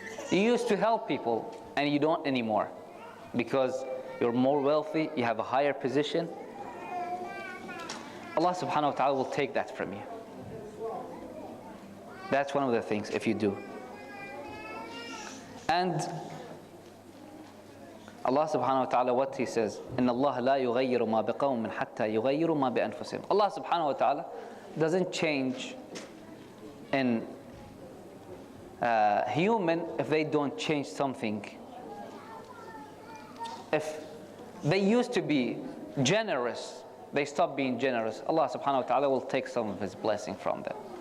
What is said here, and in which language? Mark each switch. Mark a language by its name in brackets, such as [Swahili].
[English] You used to help people and you don't anymore because you're more wealthy, you have a higher position. Allah subhanahu wa ta'ala will take that from you. That's one of the things if you do. And Allah subhanahu wa ta'ala, what He says, [Arabic] إِنَّ اللَّهَ لَا يُغَيِّرُ مَا بِقَوْمٍ حَتَّى يُغَيِّرُ مَا بِأَنفُسِهِمْ. [English] Allah subhanahu wa ta'ala doesn't change in human if they don't change something. If they used to be generous, they stop being generous, Allah subhanahu wa ta'ala will take some of His blessing from them.